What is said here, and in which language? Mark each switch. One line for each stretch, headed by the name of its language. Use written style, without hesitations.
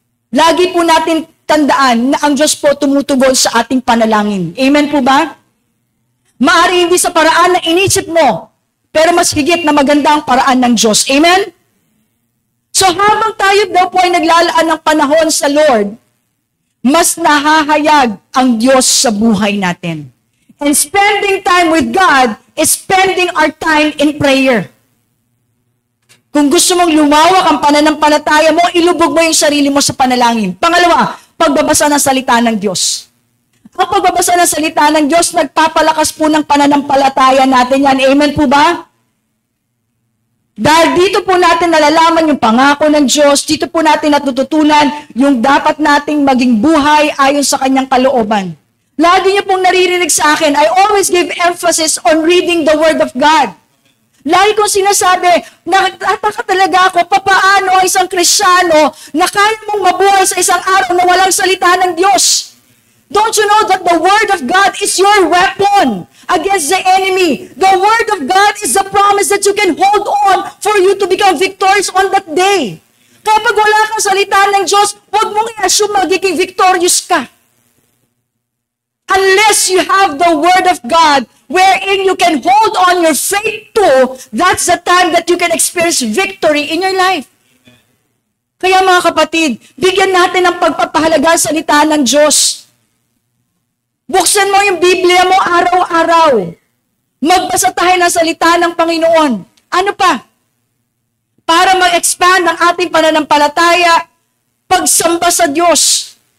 Filipino: Lagi po natin tandaan na ang Diyos po tumutugon sa ating panalangin. Amen po ba? Maaari hindi sa paraan na inisip mo, pero mas higit na maganda ang paraan ng Diyos. Amen? So habang tayo daw po ay naglalaan ng panahon sa Lord, mas nahahayag ang Diyos sa buhay natin.
English: And spending time with God is spending our time in prayer.
Filipino: Kung gusto mong lumawak ang pananampalataya mo, ilubog mo yung sarili mo sa panalangin. Pangalawa, pagbabasa ng salita ng Diyos. Ang pagbabasa ng salita ng Diyos, nagpapalakas po ng pananampalataya natin yan. Amen po ba? Dahil dito po natin nalalaman yung pangako ng Diyos, dito po natin natututunan yung dapat nating maging buhay ayon sa Kanyang kalooban. Lagi niyo pong naririnig sa akin,
English: I always give emphasis on reading the Word of God.
Filipino: Lagi kong sinasabi, nakataka talaga ako, papaano ang isang Kristiyano na kaya mong mabuhay sa isang araw na walang salita ng Diyos?
English: Don't you know that the Word of God is your weapon against the enemy? The Word of God is the promise that you can hold on for you to become victorious on that day.
Filipino: Kapag wala kang salita ng Diyos, huwag mong i-assume magiging victorious ka.
English: Unless you have the Word of God wherein you can hold on your faith to, that's the time that you can experience victory in your life.
Filipino: Kaya mga kapatid, bigyan natin ng pagpapahalaga sa salita ng Diyos. Buksan mo yung Biblia mo araw-araw. Magbasa tayo ng salita ng Panginoon. Ano pa? Para mag-expand ang ating pananampalataya, pagsamba sa Diyos.